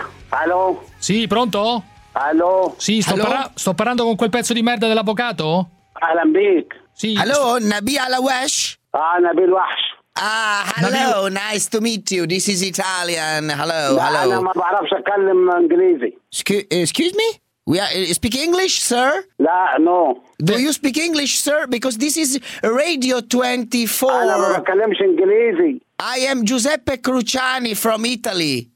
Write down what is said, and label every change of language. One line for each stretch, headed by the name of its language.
Italian: Allo? Sì, pronto? Allo? Sì, sto parlando con quel pezzo di merda dell'avvocato? Alan Beek. Sì. Allo, Nabi Alawash? Ah, Nabi Alawash.
English: Ah, hello, nice to meet you, this is Italian, hello.
Arabic: أنا ما بعرفش أتكلم إنجليزي.
English: Excuse me? We speak English, sir?
Arabic: La, no.
English: Do you speak English, sir? Because this is Radio 24.
Arabic: أنا ما بتكلمش إنجليزي.
English: I am Giuseppe Cruciani from Italy.